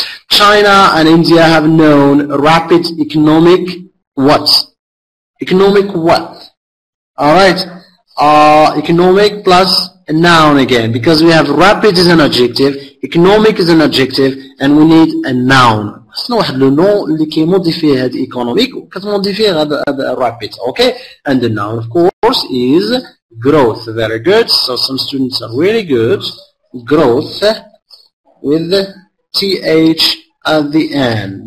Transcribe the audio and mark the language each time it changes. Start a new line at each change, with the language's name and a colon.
English: China and India have known rapid economic what? Economic what? Alright. Economic plus a noun again, because we have rapid is an adjective, economic is an adjective, and we need a noun.
Arabic: خصنا واحد لو نون اللي كيموديفي هاد economic وكتموديفي هذا rapid, okay?
English: And the noun of course is growth. Very good. So some students are really good. Growth with the th at the end.